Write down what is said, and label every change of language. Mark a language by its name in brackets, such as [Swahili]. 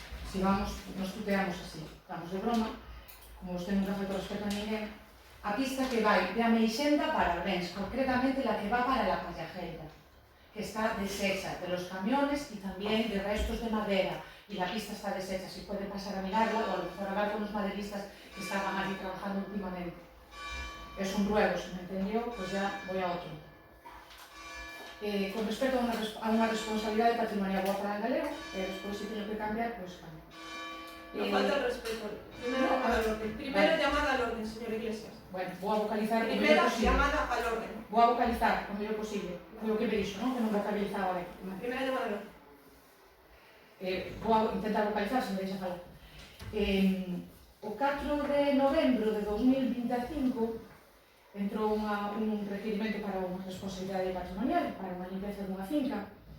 [Spanish] Si vamos, nos tuteamos así, vamos de broma, como usted nunca falta respeto a ninguén, [Galician] a pista que vai de Ameixenda para Brens, [Spanish] concretamente la que va para la Pallejeira, que está deshecha de los camiones y también de restos de madera, y la pista está deshecha, si pueden pasar a mirarla o a lo mejor hablar con los maderistas que estaban allí trabajando últimamente. Es un ruego, si me entendió, pues ya voy a otro. [Galician] Con respecto a unha responsabilidade patrimonial boa para el galego, despois se teño que cambiar, pues cambio. Non falta el respeto. [Spanish] Primera llamada al orden, señor Iglesias. [Galician] Bueno, vou a vocalizar o mellor [Spanish] Primera [Galician] posible. [Spanish] llamada al orden. [Galician] Vou a vocalizar o mellor posible. Foi o que me dixo, non? Que non vocalizaba ben. [Spanish] Primera llamada al orden. [Galician] Vou a intentar vocalizar, se me deixa falar. O 4 de novembro de 2025 entrou un requirimento para unha responsabilidade patrimonial, para unha limpeza dunha finca.